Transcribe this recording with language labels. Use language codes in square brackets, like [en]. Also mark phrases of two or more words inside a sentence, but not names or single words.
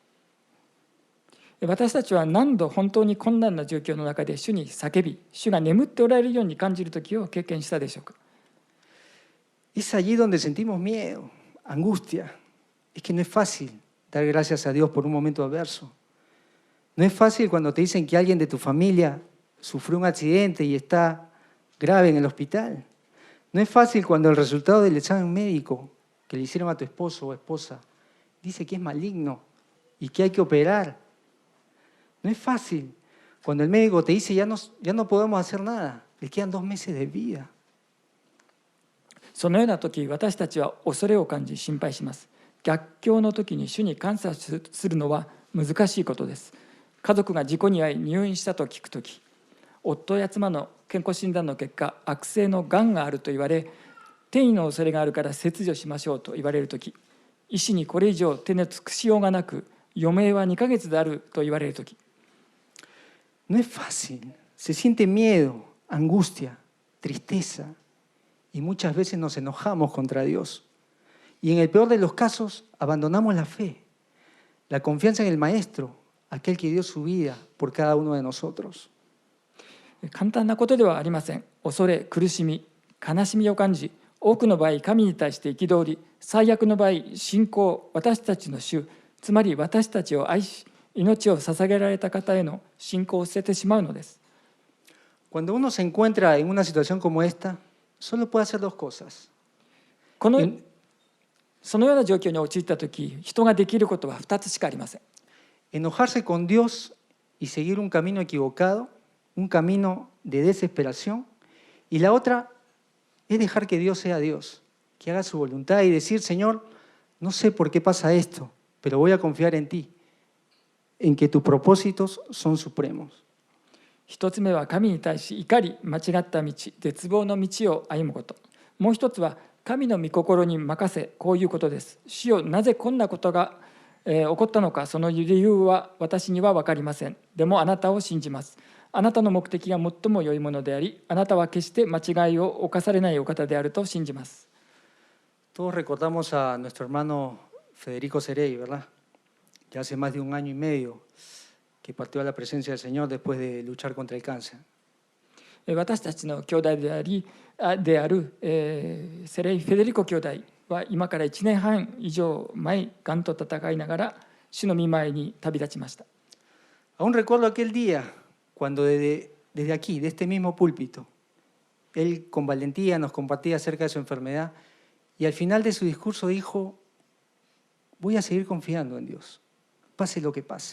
[ja] 私たちは何度本当に困難な状況の中で主に叫び、主が眠っておられるように感じる時を経験したでしょうか。 [es] Es allí donde sentimos miedo, angustia. Es que no es fácil dar gracias a Dios por un momento adverso. No es fácil cuando te dicen que alguien de tu familia sufrió un accidente y está grave en el hospital. No es fácil cuando el resultado del examen médico que le hicieron a tu esposo o esposa dice que es maligno y que hay que operar. No es fácil cuando el médico te dice ya no podemos hacer nada, le quedan 2 meses de vida. [ja] そのような時、私たちは恐れを感じ心配します。逆境の時に主に感謝するのは難しいことです。家族が事故に遭い入院したと聞く時、夫や妻の健康診断の結果、悪性のがんがあると言われ、転移の恐れがあるから切除しましょうと言われる時、医師にこれ以上手の尽くしようがなく、余命は2ヶ月であると言われる時、 [es] No es fácil, se siente miedo, angustia, tristeza y muchas veces nos enojamos contra Dios. Y en el peor de los casos abandonamos la fe, la confianza en el Maestro, aquel que dio su vida por cada uno de nosotros. [ja] 簡単なことではありません。恐れ、苦しみ、悲しみを感じ、多くの場合神に対して憤り、最悪の場合信仰、私たちの主、つまり私たちを愛し命を捧げられた方への信仰を捨ててしまうのです。 [es] Cuando uno se encuentra en una situación como esta, solo puede hacer 2 cosas. [ja] そのような状況に陥ったとき、人ができることは2つしかありません。 [es] Enojarse con Dios y seguir un camino equivocado, un camino de desesperación. Y la otra es dejar que Dios sea Dios, que haga su voluntad y decir, Señor, no sé por qué pasa esto, pero voy a confiar en ti, en que tus propósitos son supremos. [ja] 一つ目は神に対し怒り、間違った道、絶望の道を歩むこと。もう一つは神の御心に任せ、こういうことです。主よ、なぜこんなことが起こったのか、その理由は私には分かりません。でもあなたを信じます。あなたの目的が最も良いものであり、あなたは決して間違いを犯されないお方であると信じます。 [es] Todos recordamos a nuestro hermano Federico Cerey, ¿verdad? Ya hace más de 1 año y medio que partió a la presencia del Señor después de luchar contra el cáncer. [ja] 私たちの兄弟であるセレイ・フェデリコ兄弟は今から1年半以上前、がんと戦いながら主の御前に旅立ちました。 [es] Aún recuerdo aquel día cuando desde aquí, de este mismo púlpito, él con valentía nos compartía acerca de su enfermedad y al final de su discurso dijo, voy a seguir confiando en Dios, pase lo que pase.